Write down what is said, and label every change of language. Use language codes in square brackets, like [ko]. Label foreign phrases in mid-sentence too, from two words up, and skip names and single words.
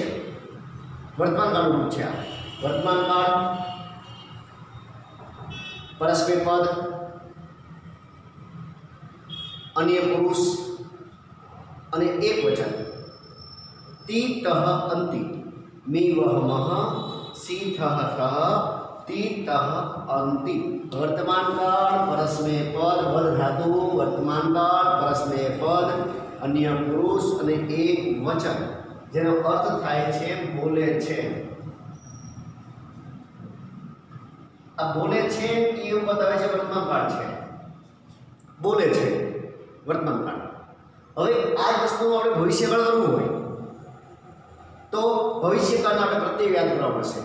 [gu] વર્તમાનકાળનું રૂપ છે આ। વર્તમાનકાળ પરસ્મય પદ, અન્ય પુરુષ અને એક વચન। [sa] તીતઃ અંતિ, મીવહમઃ सीथः थः तीतः अंति। [gu] વર્તમાનકાળ પરસ્મય પદ વદ ધાતુ, વર્તમાનકાળ પરસ્મય પદ, અન્ય પુરુષ અને એક વચન જેનો અર્થ થાય છે બોલે છે। આ બોલે છે એ બતાવે છે વર્તમાનકાળ છે, બોલે છે વર્તમાનકાળ। હવે આ વસ્તુનું આપણે ભવિષ્યકાળ કરવું હોય તો ભવિષ્યકાળને આપણે પ્રત્યય યાદ કરવા પડશે।